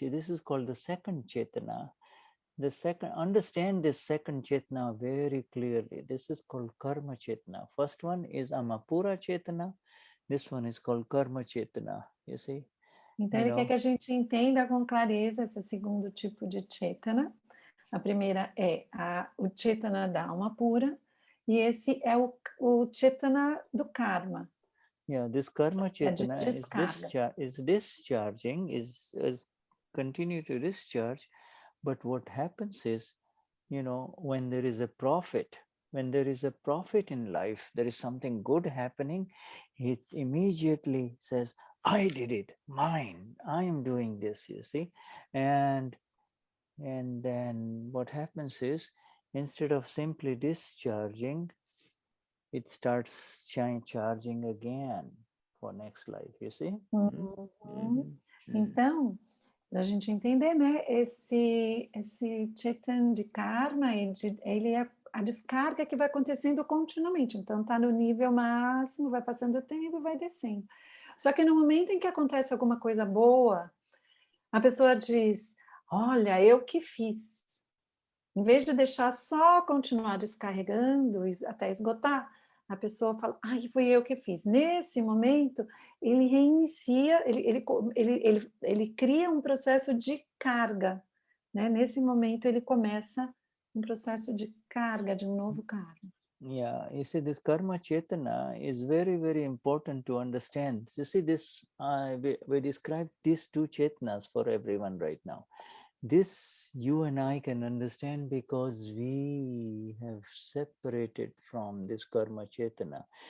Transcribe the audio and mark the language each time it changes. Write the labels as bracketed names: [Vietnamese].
[English] This is called the second Chetana. Understand this second Chetna very clearly. This is called Karma Chetna. First one is Amapura Chetna. This one is called Karma Chetna. You see? [Portuguese] Então, ele quer que a gente entenda com clareza esse segundo tipo de Chetana. A primeira é o Chetana da alma pura, e esse é o Chetana do karma. [English] Yeah, this Karma Chetna is discharging, is continue to discharge. But what happens is, when there is a profit in life, there is something good happening, it immediately says, I did it, mine, I am doing this, you see. And then what happens is, instead of simply discharging, it starts charging again for next life, you see. [Portuguese] Então, para a gente entender, né, esse Chetan de karma, ele é a descarga que vai acontecendo continuamente. Então, está no nível máximo, vai passando o tempo, vai descendo. Só que no momento em que acontece alguma coisa boa, a pessoa diz, olha, eu que fiz. Em vez de deixar só continuar descarregando até esgotar, a pessoa fala, ai, fui eu que fiz. Nesse momento, ele reinicia, ele cria um processo de carga, né? Nesse momento, ele começa um processo de carga, de um novo karma. [English] Yeah, you see, this karma chetana is very, very important to understand. You see, this we described these two chetanas for everyone right now. This you and I can understand because we have separated from this karma chetana.